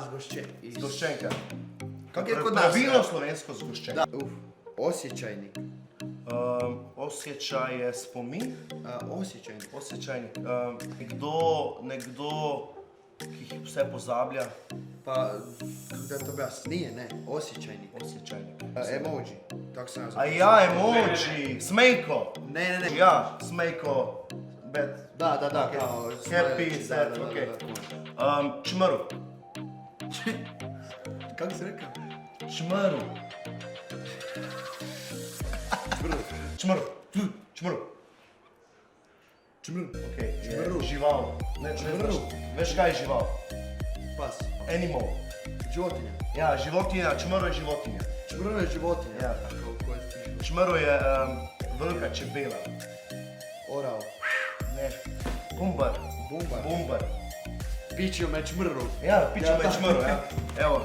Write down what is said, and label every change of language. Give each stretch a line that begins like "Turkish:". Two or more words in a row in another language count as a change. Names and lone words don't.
Slovenian: Zgoščenka.
Croatian: Kako je kod nas?
Slovenian: Pravilno slovensko zgoščenka.
Croatian: Osjećajnik. Osjećaj je spomin. Osjećajnik.
Slovenian: Nekdo, ki vse pozablja.
Croatian: Pa, kako da to objasni? Nije, ne. Osjećajnik. Emoji. Tako sam ja A ja, emoji. Smejko. Ne.
Slovenian: Ja, smejko. Bad.
Croatian: Da, kao...
English: Happy, sad, okej. Čmru.
Croatian: Kako si rekao?
Slovenian: Čmru. Okej, žival. Ne, Čmru. Veš kaj je žival? Pas.
English: Animal.
Croatian: Životinja. Ja, životinja, čmru je životinja. Čmru je životinja.
Slovenian: Ja. Čmru je velika čebela.
Croatian: Orao.
Slovenian: Ne. Bumbar.
Croatian: Pičio me čmru. Ja, pičio me čmru, ja. Evo.